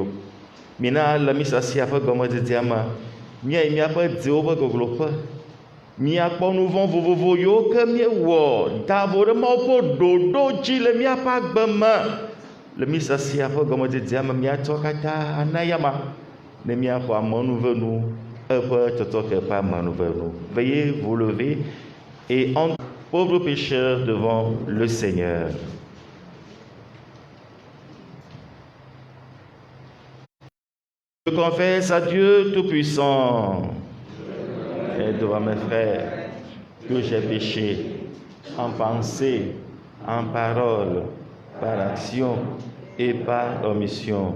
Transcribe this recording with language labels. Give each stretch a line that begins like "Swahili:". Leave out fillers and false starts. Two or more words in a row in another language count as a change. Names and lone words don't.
Ewe: Mina le mísasia ƒe gɔmedzedzea me, míayi míaƒe dziwo ƒe gogloƒe, míakpɔ nu vɔ̃ vovovo yiwo ke míewɔ da vo ɖe Mawu ƒe ɖoɖo dzi le míaƒe agbe me. Le mísasia ƒe gɔmedzedzea me, míatsɔ katã ana yama ne míaxɔ amenuvenu, eƒe tsɔtsɔke ƒe amenuvenu.
French: Veuillez vous lever et entre pauvres pécheurs devant le Seigneur. Je confesse à Dieu Tout-Puissant et devant mes frères que j'ai péché en pensée, en parole, par action et par omission.